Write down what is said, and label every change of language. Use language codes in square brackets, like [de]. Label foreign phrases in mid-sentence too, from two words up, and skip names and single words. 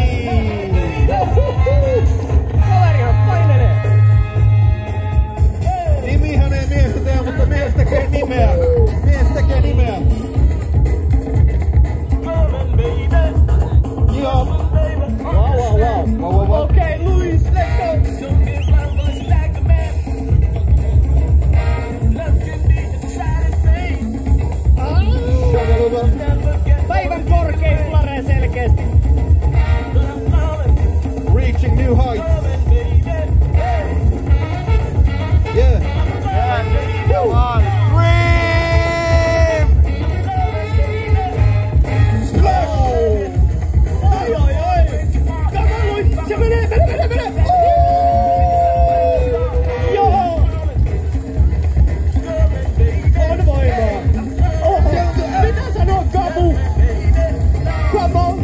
[fi] Kaverihan painelee! Nimihän ei miestä tee, mutta mies tekee nimeä! Mies tekee nimeä! Joo! [en] Wow. Okay, Luis, let's go! [fi] Päivän korkein flare selkeästi. [en] Reaching new heights! Yeah! Come on! Scream! Splash! [fi] Oi! Kato Luis! Se menee! Joo! On voimaa! Mitä sanoo Gabu? Gabu!